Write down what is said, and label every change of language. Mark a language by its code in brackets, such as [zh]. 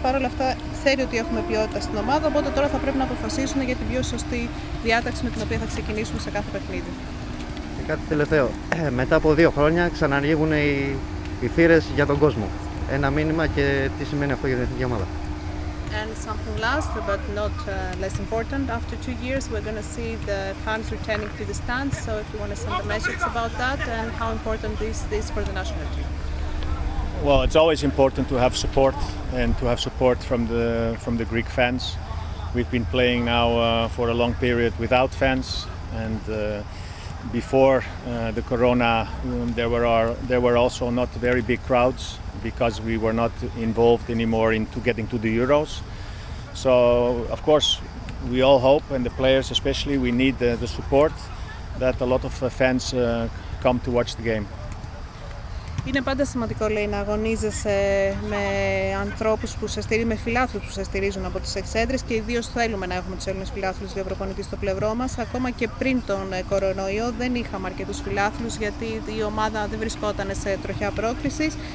[el] Παρ' όλα αυτά, ξέρει ότι έχουμε ποιότητα στην ομάδα, οπότε τώρα θα πρέπει να αποφασίσουν για την πιο σωστή διάταξη με την οποία θα ξεκινήσουμε σε κάθε παιχνίδι. Και κάτι τελευταίο. Μετά από 2 χρόνια ξανανοίγουν οι θύρες για τον κόσμο. Ένα μήνυμα και τι σημαίνει αυτό για την εθνική ομάδα. [en] And something last, but not less important, after 2 years we're going to see the fans returning to the stands, so if you want to send a message about that and how important is this for the national team. Well, it's always important to have support and to have support from the Greek fans. We've been playing now for a long period without fans, and before the corona there were also not very big crowds because we were not involved anymore into getting to the Euros. So of course we all hope, and the players especially, we need the support that a lot of fans come to watch the game. [el] Είναι πάντα σημαντικό, λέει, να αγωνίζεσαι με ανθρώπους με φιλάθλους που σε στηρίζουν από τις εξέδρες και ιδίως θέλουμε να έχουμε τους Έλληνες φιλάθλους για προπονητή στο πλευρό μας. Ακόμα και πριν τον κορονοϊό δεν είχαμε αρκετούς φιλάθλους γιατί η ομάδα δεν βρισκόταν σε τροχιά πρόκρισης.